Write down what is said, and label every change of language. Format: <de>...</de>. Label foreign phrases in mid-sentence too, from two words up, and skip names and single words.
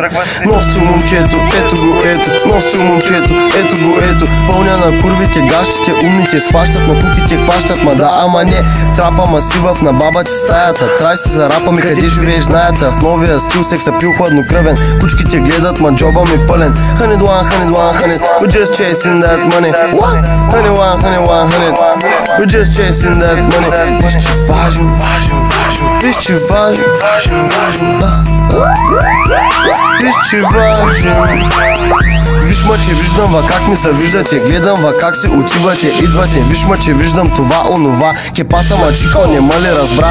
<bg>Носи момчето, ето го, ето. Носи момчето, ето го, ето. Пълня на курвите, гащите, умните схващат, на куките хващат. Ма да, ама не, трапа масивъв на баба ти стаята. Трай си за рапа ми, къде живееш, знаята. В новия стил секса пил хладнокръвен. Кучките гледат, ма джоба ми пълен.</bg> <en>100, 100, we're just chasing that money. What? 100, 100, we're just chasing that money.</en> <bg>Виж, че важен, виж, че важен, да. Виж, че важен. Виж, мъче, виждам ва как ми се виждате. Гледам ва как си отивате, идвате. Виж, мъче, виждам това, онова. Кепаса ма чикал, нема ли разбра.</bg>